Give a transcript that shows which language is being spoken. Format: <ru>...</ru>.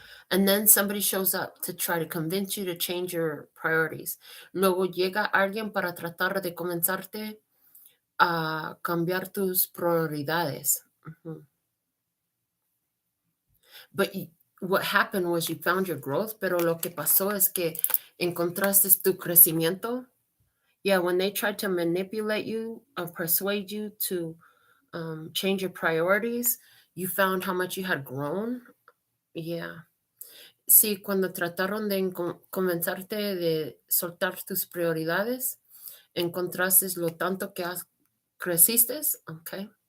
<en>And then somebody shows up to try to convince you to change your priorities.</en> <es>Luego llega alguien para tratar de convencerte a cambiar tus prioridades.</es> <en>But what happened was you found your growth,</en> <es>pero lo que pasó es que encontraste tu crecimiento.</es> <en>Yeah, when they tried to manipulate you or persuade you to change your priorities, you found how much you had grown. Yeah.</en> <es>Sí, cuando trataron de convencerte de soltar tus prioridades, encontraste lo tanto que creciste, okay.</es>